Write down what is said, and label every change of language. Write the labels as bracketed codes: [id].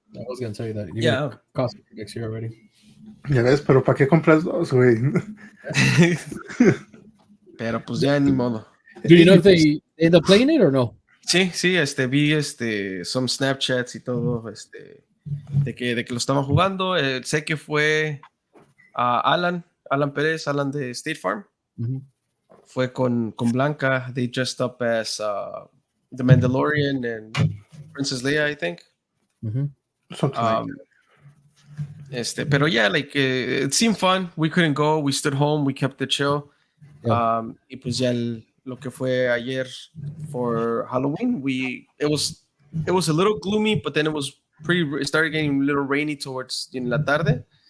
[en] I was gonna tell you that. Yeah. Costume next year already. [es] Ya ves, pero ¿para qué compras 2, güey? Pero pues ya ni modo. [en] Do you know if they end up playing it or no? [es] Sí, vi [en] some Snapchats [es] y todo, de que lo estaban jugando. Sé que fue Alan Pérez, Alan de State Farm. Fue con Blanca. [en] They dressed up as the Mandalorian and Princess Leia, I think. Something like that. [es] Pero [en] yeah, like it seemed fun. We couldn't go. We stood home. We kept it chill. Yeah. [es] Y pues ya lo que fue ayer [en] for Halloween, it was a little gloomy, but then it started getting a little rainy towards in [es] la tarde.